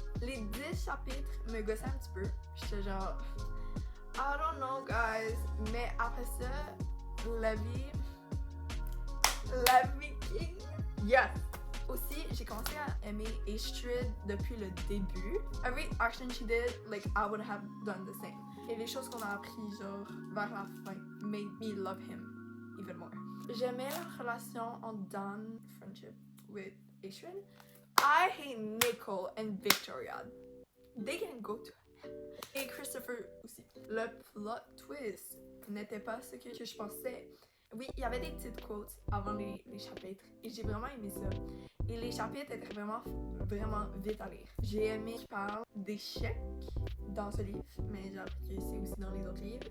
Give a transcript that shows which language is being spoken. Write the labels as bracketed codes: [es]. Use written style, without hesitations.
[fr] Les 10 chapitres me gossaient un petit peu. J'étais genre, [en] I don't know, guys. [fr] Mais après ça, la vie King. Yes! Aussi, j'ai commencé à aimer Astrid depuis le début. [en] Every action she did, like, I would have done the same. [fr] Et les choses qu'on a appris, genre, vers la fin, [en] made me love him even more. [fr] J'aimais la relation entre Dan, [en] friendship with Astrid. I hate Nicole and Victoria. They can go to hell. [fr] Et Christopher aussi. Le plot twist n'était pas ce que je pensais. Oui, il y avait des petites quotes avant les chapitres et j'ai vraiment aimé ça. Et les chapitres étaient vraiment vite à lire. J'ai aimé qu'il parle d'échecs dans ce livre, mais j'ai appris que c'est aussi dans les autres livres.